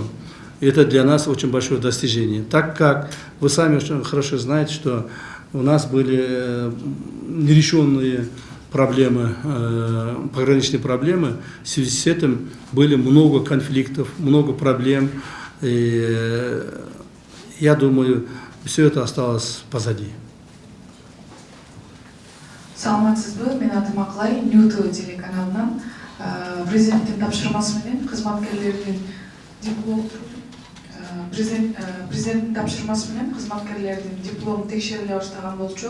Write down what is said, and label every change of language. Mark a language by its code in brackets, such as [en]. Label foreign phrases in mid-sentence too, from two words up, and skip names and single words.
[ru] Это для нас очень большое достижение, так как вы сами очень хорошо знаете, что у нас были нерешенные проблемы, пограничные проблемы, в связи с этим были много конфликтов, много проблем, и я думаю, все это осталось позади. [ky] Саламатсызбы, мен атым Аклай, Ньюту телеканалынан президенттин тапшырмасы менен кызматкерлердин президенттин тапшырмасы менен кызматкерлердин диплому текшериле баштаган болчу.